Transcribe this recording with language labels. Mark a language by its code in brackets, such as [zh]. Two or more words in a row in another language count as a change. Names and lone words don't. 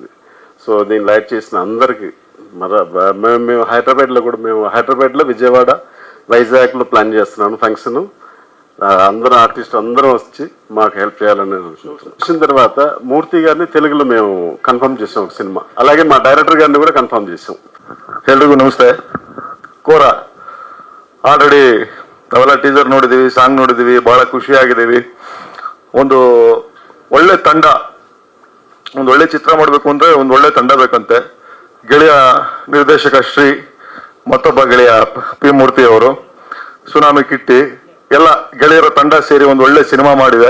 [te] సో దీన్ని యాక్ట్ చేసిన అందరికీ మేము హైదరాబాద్లో విజయవాడ, వైజాగ్లో ప్లాన్ చేస్తున్నాను ఫంక్షన్. అందరూ ఆర్టిస్ట్ అందరం వచ్చి మాకు హెల్ప్ చేయాలని అనుకుంటున్నాం. వచ్చిన తర్వాత మూర్తి గారిని తెలుగులో మేము కన్ఫర్మ్ చేసాం ఒక సినిమా. అలాగే మా డైరెక్టర్ గారిని కూడా కన్ఫర్మ్ చేసాం. [kn] ಎಲ್ರಿಗೂ ನಮಸ್ತೆ. ಕೋರ ಆಲ್ರೆಡಿ ನಾವೆಲ್ಲ ಟೀಸರ್ ನೋಡಿದ್ದೀವಿ, ಸಾಂಗ್ ನೋಡಿದ್ದೀವಿ, ಬಹಳ ಖುಷಿಯಾಗಿದ್ದೀವಿ. ಒಂದು ಒಳ್ಳೆ ತಂಡ, ಒಂದು ಒಳ್ಳೆ ಚಿತ್ರ ಮಾಡಬೇಕು ಅಂದರೆ ಒಂದು ಒಳ್ಳೆ ತಂಡ ಬೇಕಂತೆ. ಗೆಳೆಯ ನಿರ್ದೇಶಕ ಶ್ರೀ, ಮತ್ತೊಬ್ಬ ಗೆಳೆಯ ಪಿ ಮೂರ್ತಿ ಅವರು, ಸುನಾಮಿ ಕಿಟ್ಟಿ, ಎಲ್ಲ ಗೆಳೆಯರ ತಂಡ ಸೇರಿ ಒಂದು ಒಳ್ಳೆ ಸಿನಿಮಾ ಮಾಡಿದೆ.